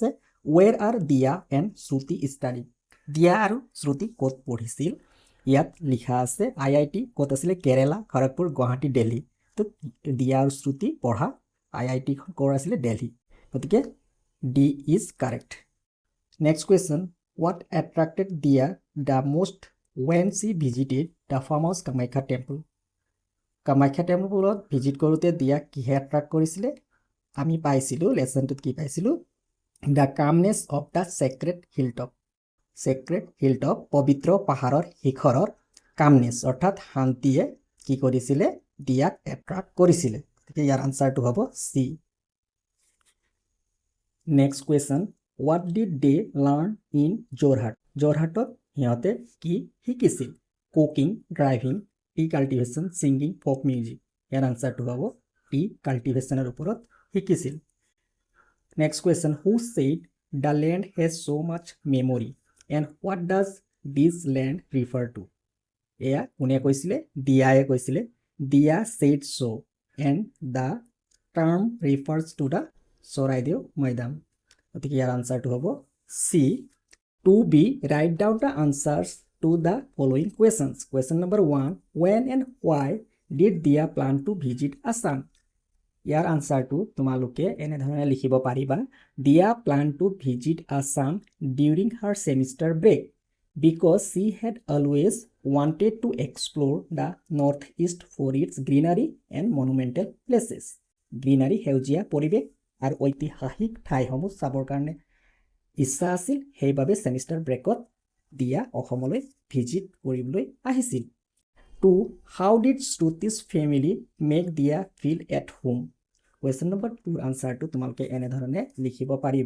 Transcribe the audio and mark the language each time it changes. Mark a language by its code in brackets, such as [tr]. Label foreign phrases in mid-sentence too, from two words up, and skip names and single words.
[en] Where are Dia and Shruti study [as] দিয়া আৰু শ্ৰুতি ক'ত পঢ়িছিল ইয়াত লিখা আছে IIT ক'ত আছিলে কেৰেলা খড়গপুৰ গুৱাহাটী দিল্লী তো দিয়া আৰু শ্ৰুতি পঢ়া IITখন ক'ৰ আছিলে দিল্লী গতিকে [en] D is correct. Next question, what attracted Dia the most when she visited the famous Kamakhya temple? [as] Kamakhya temple visit কৰোঁতে দিয়া কিহে attract কৰিছিলে আমি পাইছিলোঁ লেসনটোত কি পাইছিলোঁ [en] the calmness of the sacred hilltop [as] পবিত্ৰ পাহাৰৰ শিখৰৰ calmness অৰ্থাৎ শান্তিয়ে কি কৰিছিলে দিয়াক attract কৰিছিলে গতিকে ইয়াৰ আনসাৰটো হ'ব C। [en] Next question, what did they learn in Jorhat? [as] Jorhatot সিহঁতে কি শিকিছিল [en] cooking driving tea cultivation singing folk music [as] ইয়াৰ আনসাৰটো হ'ব [en] tea cultivation [as] ওপৰত শিকিছিল। [en] next question who said the land has so much memory and what does this land refer to [as] এয়া কোনে কৈছিলে দিয়ায়ে কৈছিলে [en] Dia said so and the term refers to the Charaideo Maidam [as] গতিকে ইয়াৰ আনসাৰটো হ'ব চি। [en] 2b write down the answers to the following questions. Question number 1, when and why did Dia plan to visit Assam? [as] ইয়াৰ আনসাৰটো তোমালোকে এনেধৰণে লিখিব পাৰিবা [en] Dia planned to visit Assam during her semester break because she had always wanted to explore the northeast for its greenery and monumental places. [as] গ্ৰীনাৰী সেউজীয়া পৰিৱেশ আৰু ঐতিহাসিক ঠাইসমূহ চাবৰ কাৰণে ইচ্ছা আছিল সেইবাবে [en] semester break [as] দিয়া অসমলৈ ভিজিট কৰিবলৈ আহিছিল। [en] 2 how did Shruti's family make Dia feel at home question number 2 [as] আনসাৰটো তোমালোকে এনেধৰণে লিখিব পাৰিবা